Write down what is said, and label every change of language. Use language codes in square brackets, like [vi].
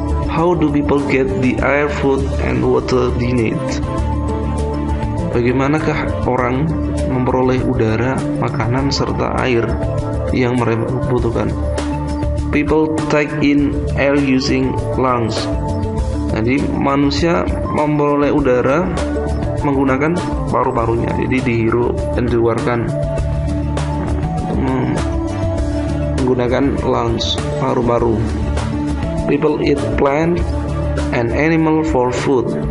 [en] How do people get the air, food, and water they need? [id] Bagaimanakah orang memperoleh udara, makanan, serta air yang mereka butuhkan? [en] People take in air using lungs. [id] Jadi manusia memperoleh udara menggunakan paru-parunya. Jadi dihirup dan dikeluarkan menggunakan lungs, paru-paru. [en] People eat plant and animal for food.